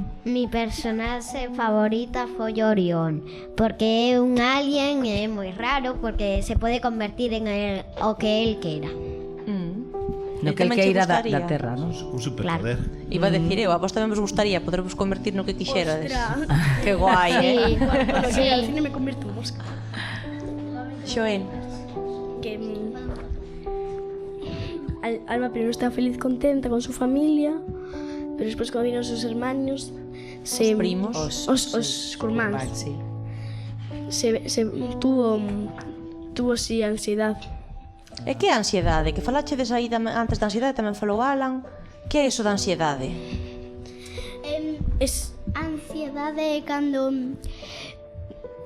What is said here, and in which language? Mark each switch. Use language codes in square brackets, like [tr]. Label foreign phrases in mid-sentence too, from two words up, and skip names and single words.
[gl] Mi personaje favorita foi Orión, porque é un alien e é moi raro porque se pode convertir en o que él queira. [es] No [gl] E [es] que el [gl] tamén che queira da gustaría? terra, non? Un superpoder. [es] Iba a decir [gl] eu, a vos tamén vos gustaría podervos convertir no que quixerades. Que guai, eh? [es] Cuando llegue al cine me convierto en mosca. Xoen. Que Alma primero estaba feliz, contenta con su familia, pero después cuando vieron sus hermanos, [gl] Os primos. os curmáns, [es] Sí. se tuvo sí ansiedad. [gl] E que é a ansiedade? Que falachedes aí antes da ansiedade, tamén falou Alan. Que é iso da ansiedade? [es] Es [gl] Ansiedade é cando